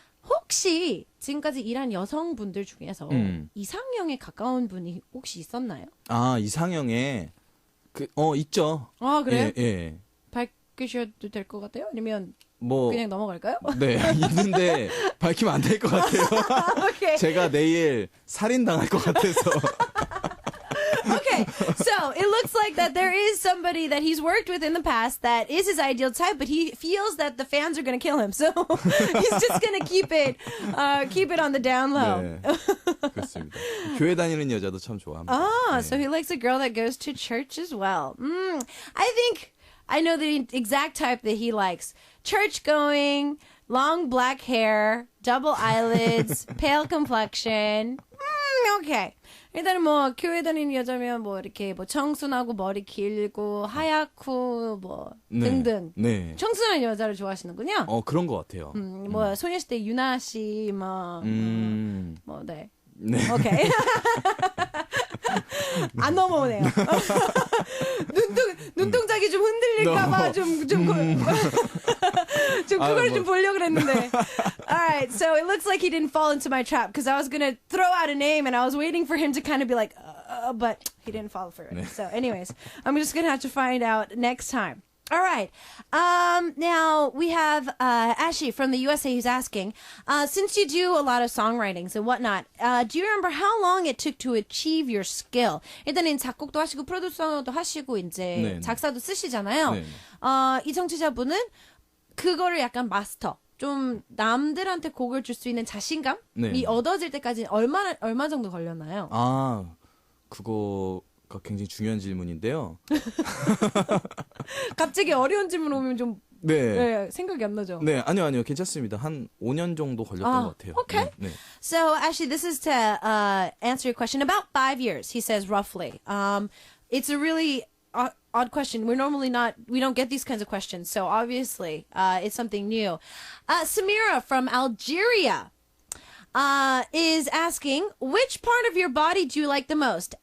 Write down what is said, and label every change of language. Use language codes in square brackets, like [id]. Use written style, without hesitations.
[ko] 혹시 지금까지 일한 여성분들 중에서 이상형에 가까운 분이 혹시 있었나요? 아, 이상형에 있죠. 아, 그래요? 예. 밝히셔도 될 것 같아요? 아니면 뭐 그냥 넘어갈까요? 네, 있는데 밝히면 안 될 것 같아요. [en] Okay. [ko] 제가 내일 살인당할 것 같아서. [en] Okay, so it looks like that there is somebody that he's worked with in the past that is his ideal type, but he feels that the fans are going to kill him, so he's just going to keep it on the down low. [ko] 네, 그렇습니다. 교회 다니는 여자도 참 좋아합니다. [en] Oh, [ko] 네. [en] so he likes a girl that goes to church as well. I think I know the exact type that he likes. Church going, long black hair, double eyelids, pale complexion. Okay. [ko] 일단은 뭐 교회 다니는 여자면 뭐 이렇게 뭐 청순하고 머리 길고 하얗고 뭐 등등. 네. 청순한 여자를 좋아하시는군요. 그런 것 같아요. 뭐 소녀시대 유나 씨 뭐 네. 네. 오케이. 안 넘어오네요. 눈동자기 좀 흔들릴까봐 좀 그걸 좀 보려고 그랬는데. [en] Alright, so it looks like he didn't fall into my trap because I was gonna throw out a name and I was waiting for him to kind of be like, but he didn't fall for it. So anyways, I'm just gonna have to find out next time. All right. Now we have Ashley from the USA who's asking, since you do a lot of songwritings and whatnot, do you remember how long it took to achieve your skill? [ko] 일단은 작곡도 하시고 프로듀서도 하시고 이제 작사도 쓰시잖아요. 이 청취자분은 그거를 약간 마스터, 좀 남들한테 곡을 줄 수 있는 자신감이 얻어질 때까지 얼마 정도 걸렸나요? 아, 그거가 굉장히 중요한 질문인데요. 갑자기 어려운 질문 오면 좀 네, 생각이 안 나죠? 네, 아니요. 괜찮습니다. 한 5년 정도 걸렸던 것 같아요. [en] Okay. [ko] 네. [en] So, actually, this is to answer your question. About 5 years, he says, roughly. It's a really odd question. We don't get these kinds of questions. So, obviously, it's something new. Samira from Algeria is asking, which part of your body do you like the most?